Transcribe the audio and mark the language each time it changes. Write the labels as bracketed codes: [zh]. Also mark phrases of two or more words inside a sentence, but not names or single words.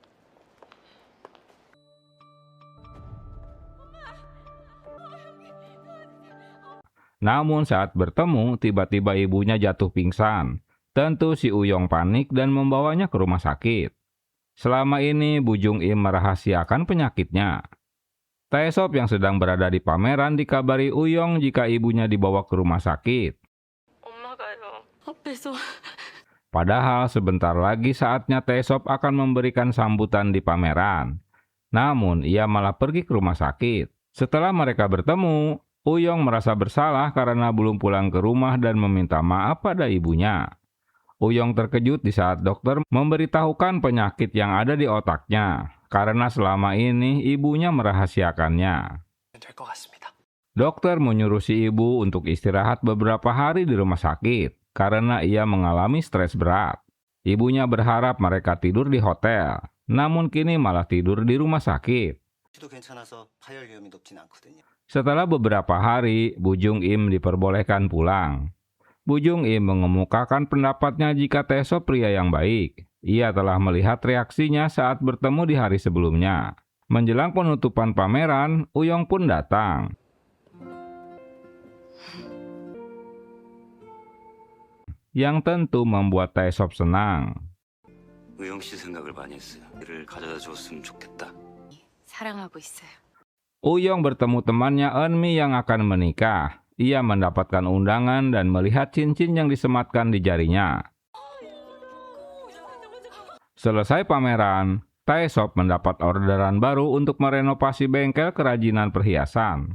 [id] Namun saat bertemu, tiba-tiba ibunya jatuh pingsan. Tentu si Uyong panik dan membawanya ke rumah sakit. Selama ini Bu Jung Im merahasiakan penyakitnya. Taesop yang sedang berada di pameran dikabari Uyong jika ibunya dibawa ke rumah sakit. [ko] 엄마가요. 앞에서 [id] Padahal sebentar lagi saatnya Taesop akan memberikan sambutan di pameran. Namun, ia malah pergi ke rumah sakit. Setelah mereka bertemu, Uyong merasa bersalah karena belum pulang ke rumah dan meminta maaf pada ibunya. Uyong terkejut di saat dokter memberitahukan penyakit yang ada di otaknya, karena selama ini ibunya merahasiakannya. [ko] 될 것 같습니다. [id] Dokter menyuruh si ibu untuk istirahat beberapa hari di rumah sakit, karena ia mengalami stres berat. Ibunya berharap mereka tidur di hotel, namun kini malah tidur di rumah sakit. [ko] 도 괜찮아서 파열 위험이 높진 않거든요. [id] Setelah beberapa hari, Bu Jung Im diperbolehkan pulang. Bu Jung Im mengemukakan pendapatnya jika Tae-sop pria yang baik. Ia telah melihat reaksinya saat bertemu di hari sebelumnya. Menjelang penutupan pameran, Uyong pun datang. Yang tentu membuat Tae-sop senang. [ko] 의영 씨 생각을 많이 했어요. 이를 가져다 줬으면 좋겠다. 사랑하고 있어요. [id] Uyong bertemu temannya Eunmi yang akan menikah. Ia mendapatkan undangan dan melihat cincin yang disematkan di jarinya. Selesai pameran, Tae-sop mendapat orderan baru untuk merenovasi bengkel kerajinan perhiasan.